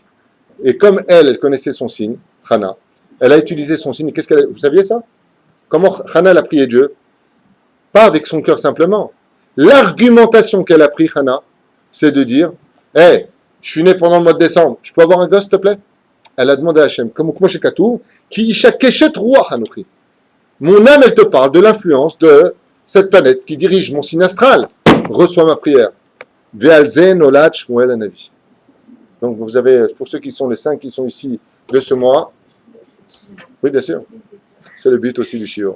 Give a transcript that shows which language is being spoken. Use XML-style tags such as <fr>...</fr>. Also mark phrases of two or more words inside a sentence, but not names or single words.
<fr>Et comme elle connaissait son signe, Hana, elle a utilisé son signe. Qu'est-ce qu'elle a... Vous saviez ça? Comment Hana a prié Dieu? Pas avec son cœur simplement. L'argumentation qu'elle a pris, Hana, c'est de dire, hey, je suis né pendant le mois de décembre, je peux avoir un gosse, s'il te plaît? Elle a demandé à Hachem, comme Moshe Katour,</fr> <he>כי אשה קשת רוח אנכי.</he> <fr>Mon âme, elle te parle de l'influence de cette planète qui dirige mon signe astral. Reçois ma prière.</fr> <he>ועל זה נולד שמואל הנביא.</he> <fr>Donc vous avez, pour ceux qui sont les 5 qui sont ici de ce mois, oui bien sûr, c'est le but aussi du shiur.</fr>